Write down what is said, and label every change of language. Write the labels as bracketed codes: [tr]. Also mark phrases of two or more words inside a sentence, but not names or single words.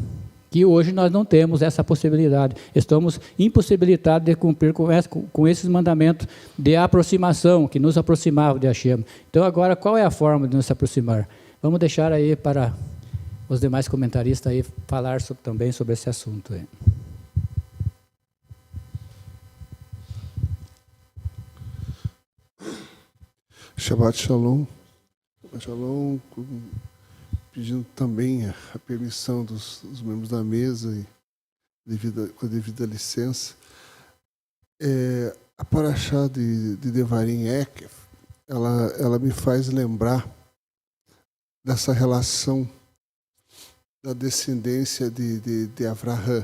[pt] Que hoje nós não temos essa possibilidade. Estamos impossibilitados de cumprir com esses mandamentos de aproximação, que nos aproximavam de Hashem. Então, agora, qual é a forma de nos aproximar? Vamos deixar aí para os demais comentaristas aí falar também sobre esse assunto aí. [he] שבת שלום. [pt] Shalom, pedindo também a permissão dos membros da mesa e com a devida licença. A paraxá de Devarim Ekef, ela me faz lembrar dessa relação da descendência de Avraham.